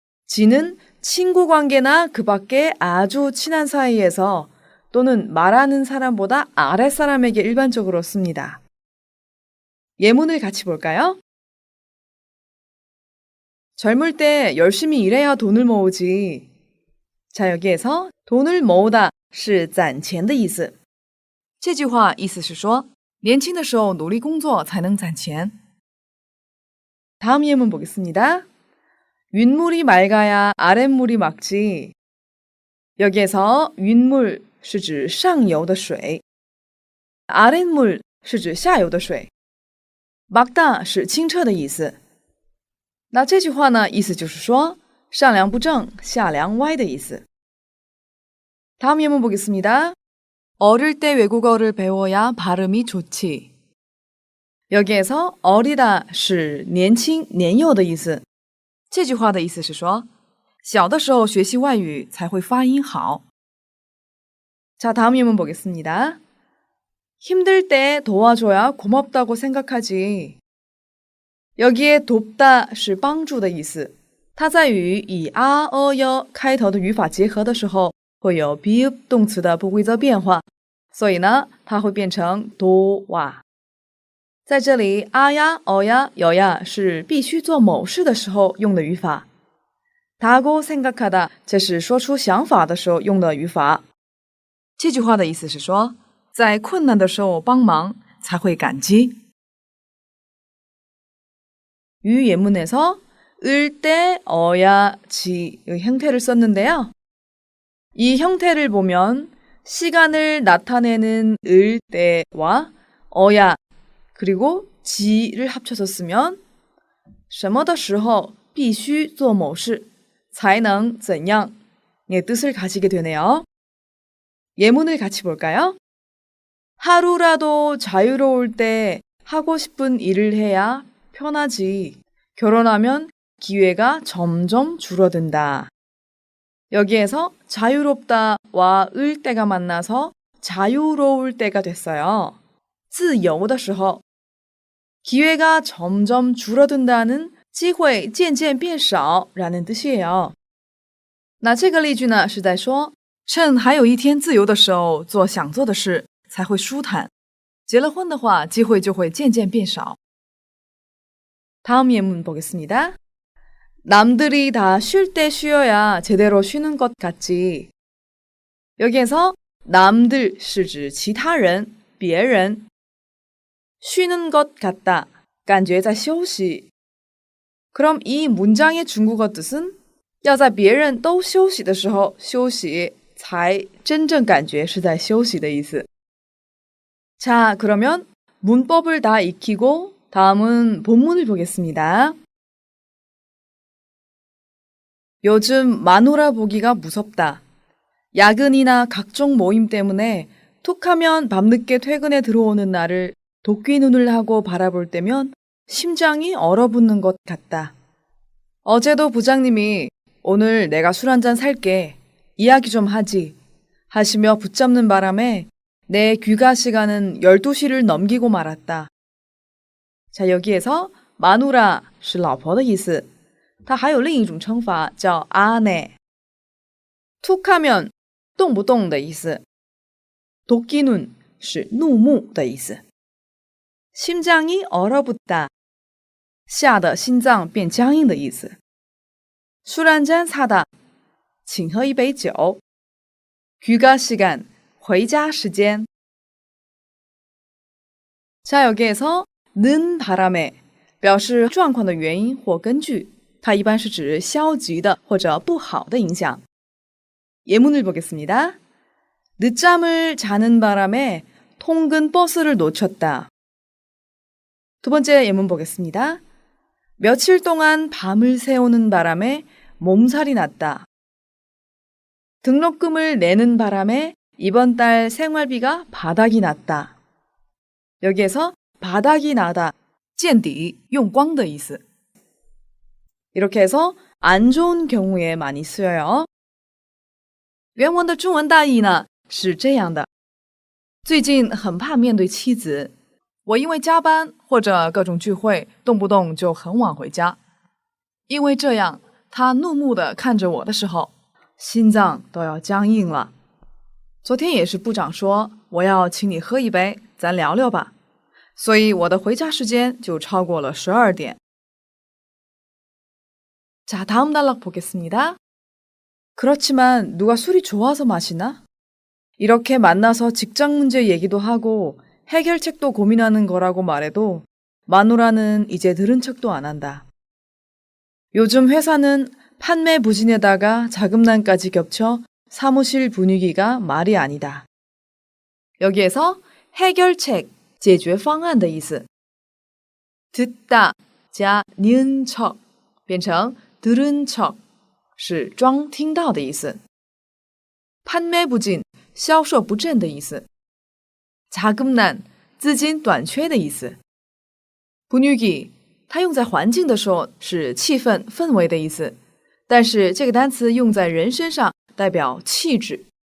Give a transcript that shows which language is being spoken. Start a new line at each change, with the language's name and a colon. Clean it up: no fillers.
Korean: 지는 친구 관계나 그 밖에 아주 친한 사이에서 또는 말하는 사람보다 아랫사람에게 일반적으로 씁니다. 예문을 같이 볼까요? 젊을 때 열심히 일해야 돈을 모으지. 자, 여기에서 돈을 모으다
Chinese: 是攒钱的意思。这句话意思是说，年轻的时候努力工作才能攒钱。
Korean: 다음 예문 보겠습니다. 윗물이 맑아야 아랫물이 맑지. 여기에서
Chinese: 윗물 是指上游的水， 아랫물 是指下游的水。 맑다 是清澈的意思。 那这句话呢，意思就是说上梁不正下梁歪的意思。
Korean: 다음 예문 보겠습니다. 어릴 때 외국어를 배워야 발음이 좋지. 여기에서 어리다
Chinese: 是年轻年幼的意思。这句话的意思是说，小的时候学习外语才会发音好。
Korean: 자, 다음 예문 보겠습니다. 힘들 때 도와줘야 고맙다고 생각하지.
Chinese: 여기에 돕다 是帮助的意思。它在于以啊、哟开头的语法结合的时候，会有 be 动词的不规则变化，所以呢，它会变成多哇。在这里，啊呀、呀、有呀是必须做某事的时候用的语法。 다고 생각하다这是说出想法的时候用的语法。这句话的意思是说，在困难的时候帮忙才会感激。
Korean: 이 예문에서 을 때, 어야, 지의 형태를 썼는데요. 이 형태를 보면 시간을 나타내는 을 때와 어야 그리고 지를 합쳐서 쓰면
Chinese: 什么的时候必须做某事才能怎样
Korean: 의 뜻을 가지게 되네요. 예문을 같이 볼까요? 하루라도 자유로울 때 하고 싶은 일을 해야 편하지. 결혼하면 기회가 점점 줄어든다. 여기에서 자유롭다와 을 때가 만나서 자유로울 때가 됐어요.
Chinese: 自由的时候
Korean: 기회가 점점 줄어든다는
Chinese: 机会渐渐变少
Korean: 라는 뜻이에요.
Chinese: 那这个例句呢是在说趁还有一天自由的时候做想做的事才会舒坦，结了婚的话机会就会渐渐变少。
Korean: 다음 예문 보겠습니다. 남들이 다 쉴 때 쉬어야 제대로 쉬는 것 같지.
Chinese: 여기에서 남들 是指其他人,别人.
Korean: 쉬는 것 같다.
Chinese: 感觉在休息.
Korean: 그럼 이 문장의 중국어 뜻은
Chinese: 要在别人都休息的时候休息才真正感觉是在休息的意思.
Korean: 자, 그러면 문법을 다 익히고 다음은 본문을 보겠습니다. 요즘 마누라 보기가 무섭다. 야근이나 각종 모임 때문에 툭하면 밤늦게 퇴근에 들어오는 나를 도끼 눈을 하고 바라볼 때면 심장이 얼어붙는 것 같다. 어제도 부장님이 오늘 내가 술 한잔 살게. 이야기 좀 하지. 하시며 붙잡는 바람에 내 귀가 시간은 12시를 넘기고 말았다. 자, 여기에서
Chinese: 마누라 是老婆的意思. 它还有另一种称法叫阿内. 툭하면 动不动的意思. 도끼눈 是怒目的意思.
Korean: 심장이 얼어붙다.
Chinese: 吓得心脏变僵硬的意思.
Korean: 술 한잔 사다.
Chinese: 请喝一杯酒.귀가 시간, 回家时间.
Korean: 자, 여기에서
Chinese: 는 바람에 表示状况的原因或根据，它一般是指消极的或者不好的影响。
Korean: 예문을 보겠습니다. 늦잠을 자는 바람에 통근 버스를 놓쳤다. 두 번째 예문 보겠습니다. 며칠 동안 밤을 새우는 바람에 몸살이 났다. 등록금을 내는 바람에 이번 달 생활비가 바닥이 났다. 여기에서 바닥이 나다,
Chinese: 见底用光的意思.
Korean: 이렇게 해서 안 좋은 경우에 많이 쓰여요.
Chinese: 原文的中文大意呢是这样的：最近很怕面对妻子，我因为加班或者各种聚会，动不动就很晚回家。因为这样，他怒目地看着我的时候，心脏都要僵硬了。昨天也是部长说我要请你喝一杯，咱聊聊吧。所以我的回家时间就超过了12点。
Korean: 자, 다음 단락 보겠습니다. 그렇지만 누가 술이 좋아서 마시나? 이렇게 만나서 직장 문제 얘기도 하고 해결책도 고민하는 거라고 말해도 마누라는 이제 들은 척도 안 한다. 요즘 회사는 판매 부진에다가 자금난까지 겹쳐 사무실 분위기가 말이 아니다.
Chinese: 여기에서 해결책, 解决方案的意思. 듣다 加 니은 척 变成 들은 척 是装听到的意思. 판매 부진 销售不振的意思.자금난 资金短缺的意思. 분위기 它用在环境的时候是气氛氛围的意思，但是这个单词用在人身上代表气质。